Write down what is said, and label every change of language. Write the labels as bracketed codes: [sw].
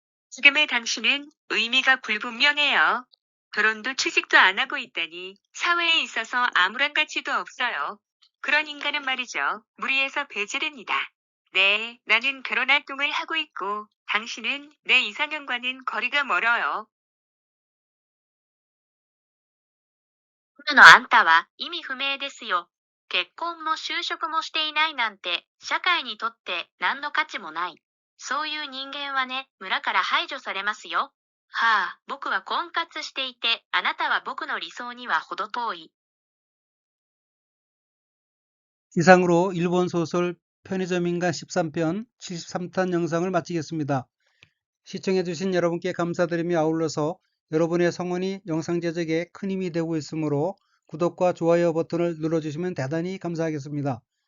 [ko] 지금의 당신은 의미가 불분명해요. 결혼도 취직도 안 하고 있다니 사회에 있어서 아무런 가치도 없어요. 그런 인간은 말이죠. 무리에서 배제됩니다. 네, 나는 결혼 활동을 하고 있고 당신은 내 이상형과는 거리가 멀어요. [ja] 今のあんたは意味不明ですよ。結婚も就職もしていないなんて社会にとって何の価値もない。そういう人間はね、村から排除されますよ。はあ、僕は婚活していて、あなたは僕の理想には程遠い。 [ko] 이상으로 일본 소설 편의점 인간 13편 73탄 영상을 마치겠습니다. 시청해주신 여러분께 감사드리며 아울러서 여러분의 성원이 영상 제작에 큰 힘이 되고 있으므로 구독과 좋아요 버튼을 눌러주시면 대단히 감사하겠습니다.